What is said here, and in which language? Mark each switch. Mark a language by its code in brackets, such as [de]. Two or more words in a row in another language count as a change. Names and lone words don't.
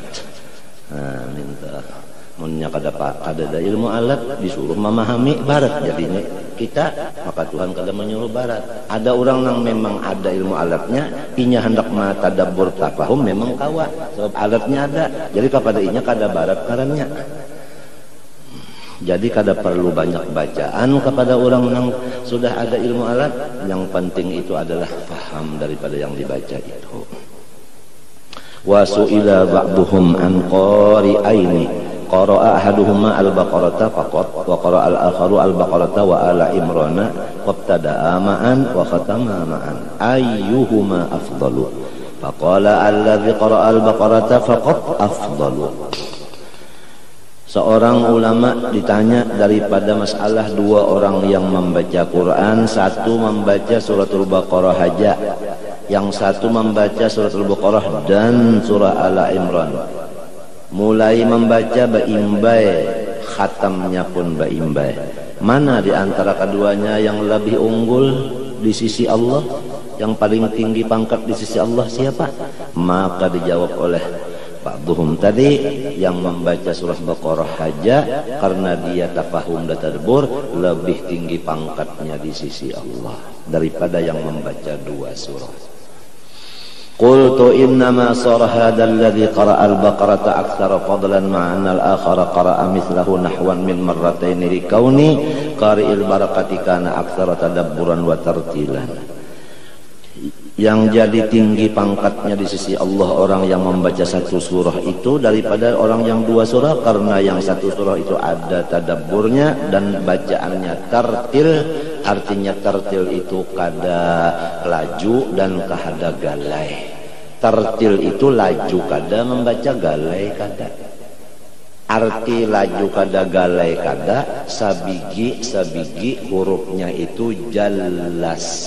[bjn] Nah minta munnya kada ada ilmu alat disuruh memahami barat jadinya kita, maka Tuhan kada menyuruh barat. Ada orang yang memang ada ilmu alatnya, inya hendak [ar] متدبر تفهم [bjn] memang kawa sebab alatnya ada, jadi kepada inya kada barat karannya. [id] Jadi kada perlu banyak bacaan kepada orang yang sudah ada ilmu alat. Yang penting itu adalah paham daripada yang dibaca itu. [ar] وسئل بعضهم عن قارئين قرأ أحدهما البقرة فقط وقرأ الآخر البقرة وآل عمران وابتدأ معا وختما معا أيهما أفضل فقال الذي قرأ البقرة فقط أفضل. [id] Seorang ulama ditanya daripada masalah dua orang yang membaca Quran, satu membaca suratul Baqarah haja, yang satu membaca suratul Baqarah dan surah Ala Imran. Mulai membaca baimbai, khatamnya pun baimbai. Mana di antara keduanya yang lebih unggul di sisi Allah, yang paling tinggi pangkat di sisi Allah siapa? Maka dijawab oleh ba'duhum tadi, yang membaca surah Baqarah haja karena dia tafahum dan tadabbur lebih tinggi pangkatnya di sisi Allah daripada yang membaca dua surah. [ar] قلت إنما صار هذا الذي قرأ البقرة أكثر فضلا مع أن الآخر قرأ مثله نحوا من مرتين لكون قارئ البركة كان أكثر تدبرا وترتيلا. [id] Yang jadi tinggi pangkatnya di sisi Allah orang yang membaca satu surah itu daripada orang yang dua surah, karena yang satu surah itu ada tadabburnya dan bacaannya tartil. [bjn] Artinya tartil itu kada laju dan kada galai. Tartil itu laju kada, membaca galai kada. Arti laju kada galai kada, sabigi hurufnya itu jelas.